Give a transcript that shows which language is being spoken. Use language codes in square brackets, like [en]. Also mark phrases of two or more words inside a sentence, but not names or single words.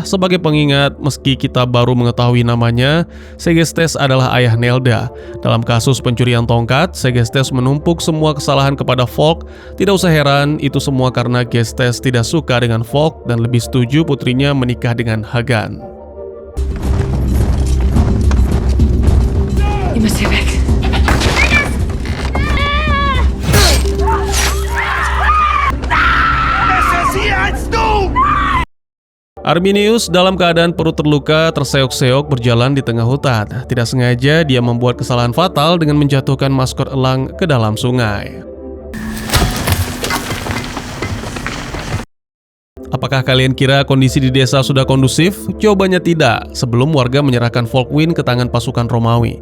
[id] Sebagai pengingat, meski kita baru mengetahui namanya, Segestes adalah ayah Nelda. Dalam kasus pencurian tongkat, Segestes menumpuk semua kesalahan kepada Volk. Tidak usah heran, itu semua karena Gestes tidak suka dengan Volk dan lebih setuju putrinya menikah dengan Hagan. [de] Ihr müsst hier weg. [id] Arminius dalam keadaan perut terluka terseok-seok berjalan di tengah hutan. Tidak sengaja dia membuat kesalahan fatal dengan menjatuhkan maskot elang ke dalam sungai. Apakah kalian kira kondisi di desa sudah kondusif? Jawabannya tidak, sebelum warga menyerahkan Volkwin ke tangan pasukan Romawi.